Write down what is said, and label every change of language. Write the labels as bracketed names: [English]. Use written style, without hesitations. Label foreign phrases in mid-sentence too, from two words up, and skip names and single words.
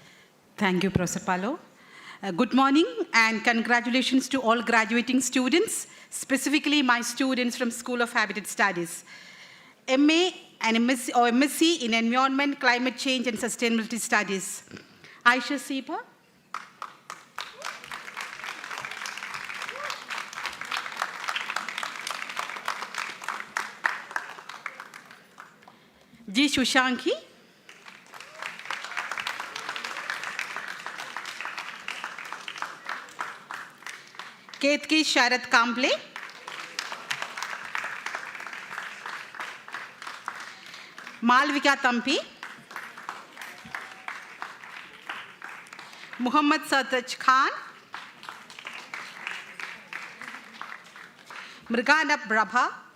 [English] Thank you, Professor Palo. Good morning and congratulations to all graduating students, specifically my students from School of Habitat Studies. MA and MSc in Environment, Climate Change and Sustainability Studies. Aisha Sipa. G. Shushanki. Ketki Sharat Kamble. Malvika Tampi. Muhammad Sataj Khan. Mrigana Prabha.